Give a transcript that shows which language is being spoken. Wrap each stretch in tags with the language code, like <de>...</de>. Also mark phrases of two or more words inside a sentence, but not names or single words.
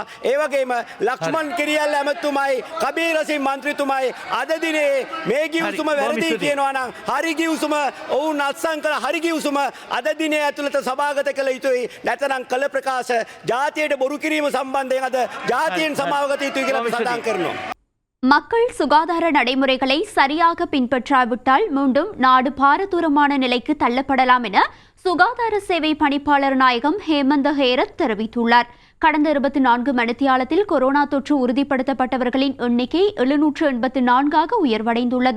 <si>ඒ වගේම ලක්ෂ්මන් කිරියල් ඇමතුමයි කබීර් රසින් මන්ත්‍රීතුමයි අද දිනේ මේ ගිවිසුම වැරදි කියනවා නම් හරි ගිවිසුම ඔවුන් අත්සන් කළ හරි ගිවිසුම අද දිනේ ඇතුළත සභාගත කළ යුතුයි. නැත්නම් කළ ප්‍රකාශ ජාතියට බොරු කිරීම සම්බන්ධයෙන් අද ජාතියෙන් සමාවගත යුතුයි කියලා අපි සඳහන් කරනවා.</si> <ta>மக்கள் சுகாதார நடைமுறைகளை சரியாக பின்பற்றாவிட்டால் மீண்டும் நாடு பாரதூரமான நிலைக்கு தள்ளப்படலாம் என சுகாதார சேவை பணிப்பாளர் நாயகம் ஹேமந்த ஹேரத் தெரிவித்துள்ளார். கடந்த 24 மணித்தியாலத்தில் கொரோனா தொற்று உறுதிப்படுத்தப்பட்டவர்களின் எண்ணிக்கை 784 உயர்வடைந்துள்ளது.</ta>